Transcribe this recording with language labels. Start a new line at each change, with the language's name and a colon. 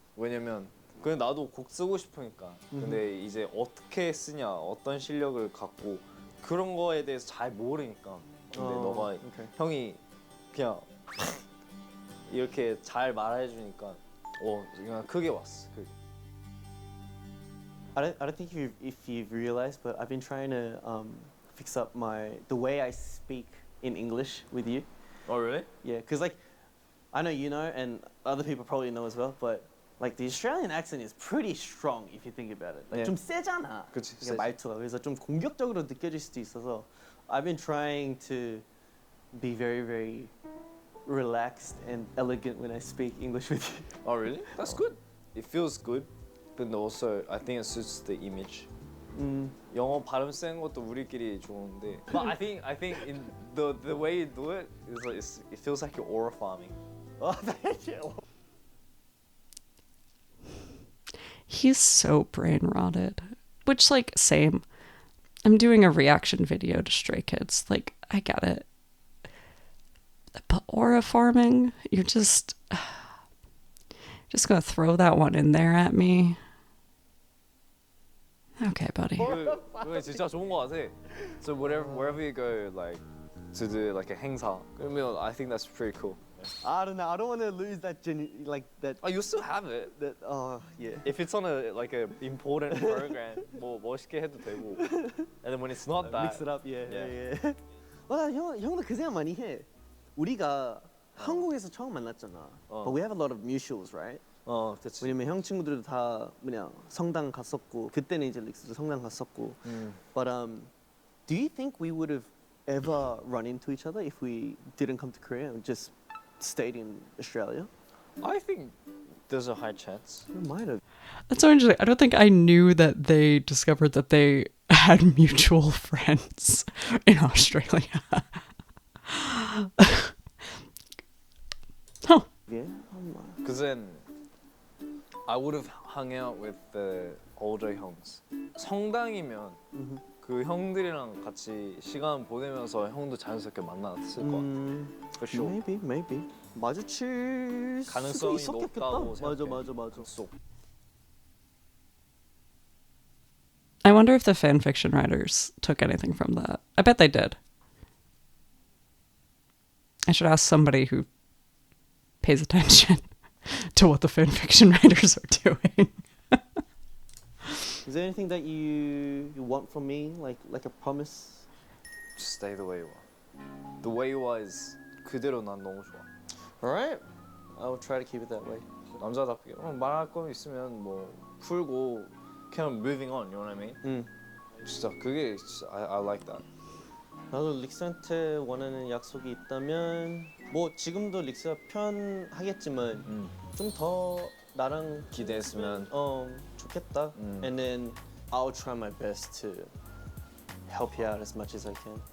Korean: 왜냐면 그냥 나도 곡 쓰고 싶으니까. 근데 이제 어떻게 쓰냐, 어떤 실력을 갖고 그런 거에 대해서 잘 모르니까. 근데 너가 형이 그냥 이렇게 잘 말해주니까 그냥 크게 왔어.
English: I don't think if you've realized, but I've been trying to fix up the way I speak in English with you. Oh really? Yeah, because like I know you know, and other people probably know as well, but like the Australian accent is pretty strong if you think about it.
Korean: Like 좀 세잖아. 그치, 그러니까 말투가. 그래서 좀 공격적으로 느껴질 수도 있어서
English: I've been trying to be very, very relaxed and elegant when I speak English with you. Oh really? That's good. It feels good, but also I think it suits the image.
Korean: 영어 발음 센 것도 우리끼리 좋은데.
English: But I think in the way you do it is like it feels like you're aura farming. Oh, thank you. He's so brain rotted, which like same. I'm doing a reaction video to Stray Kids. Like, I get it. But aura farming, you're just gonna throw that one in there at me. Okay, buddy.
Korean: 그게 진짜 좋은 거 같아.
English: So wherever you go, like to do like a 행사,
Korean: 그러면
English: I think that's pretty cool. I don't know. I don't want to lose that that. Oh, you still have it. That yeah. If it's on a important program,
Korean: 뭐 멋있게 해도 되고.
English: And then when it's not that, mix it up. Yeah.
Korean: 형도 그 생각 많이 해. 우리가 한국에서 처음 만났잖아.
English: But we have a lot of mutuals, right?
Korean: 그렇지. 왜냐면 형 친구들도 다 성당 갔었고 그때는 이제 릭스도 성당 갔었고.
English: But do you think we would have ever run into each other if we didn't come to Korea and just stayed in Australia? I think there's a high chance. We might have. That's so interesting. I don't think I knew that they discovered that they had mutual friends in Australia. Oh. Yeah. Because then I would have hung out with the older 형s.
Korean: 성당이면 그 형들이랑 같이 시간 보내면서 형도 자연스럽게 만났을 것 같아.
English: For sure. Maybe.
Korean: 마주칠 가능성이 수도 있었겠다. 높다고 생각해. 맞아.
English: I wonder if the fan fiction writers took anything from that. I bet they did. I should ask somebody who pays attention to what the fan fiction writers are doing. Is there anything that you want from me, like a promise? Just stay the way you are. The way you are is
Korean: 그대로 난 너무 좋아.
English: Alright, I will try to keep it that way.
Korean: 남자답게 말할 거 있으면 뭐 풀고 그냥
English: moving on, you know what I mean?
Korean: 진짜 그게 진짜
English: I like that.
Korean: 나도 릭스한테 원하는 약속이 있다면 뭐 지금도 릭스가 편하겠지만 좀 더 나랑 기대했으면. 좋겠다.
English: And then I'll try my best to help you out as much as I can.